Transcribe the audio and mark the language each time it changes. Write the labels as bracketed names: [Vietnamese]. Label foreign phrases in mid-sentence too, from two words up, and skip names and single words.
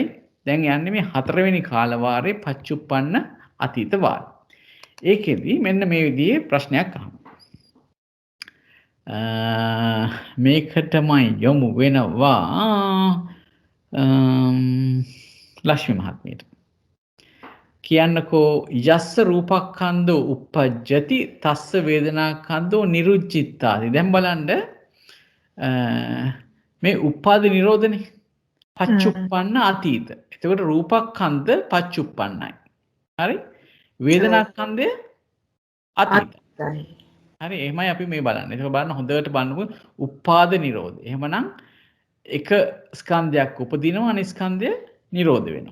[Sinhala] දැන් යන්නේ මේ හතරවෙනි කාල වාරේ පච්චුප්පන්න අතීත වාරය. ඒකෙදි මෙන්න මේ විදිහේ ප්‍රශ්නයක් අහමු. මේකටමයි යොමු වෙනවා ලක්ෂ්මී මහත්මියට. [Pali] කියන්නකෝ යස්ස රූපක්ඛන්தோ uppajjati තස්ස වේදනාක්ඛන්தோ නිරුච්චිත්තාති. [Sinhala] දැන් බලන්න මේ උපාද නිරෝධනේ පච්චුප්පන්න අතීත. එතකොට රූපක්ඛන්ද පච්චුප්පන්නයි. හරි? වේදනාක්ඛන්දය අතීතයි. හරි එහෙමයි අපි මේ බලන්නේ. ඒක බලන්න හොඳට බලන්නකො උපාද නිරෝධය. එහෙමනම් එක ස්කන්ධයක් උපදිනවා අනිත් ස්කන්ධය නිරෝධ වෙනවා.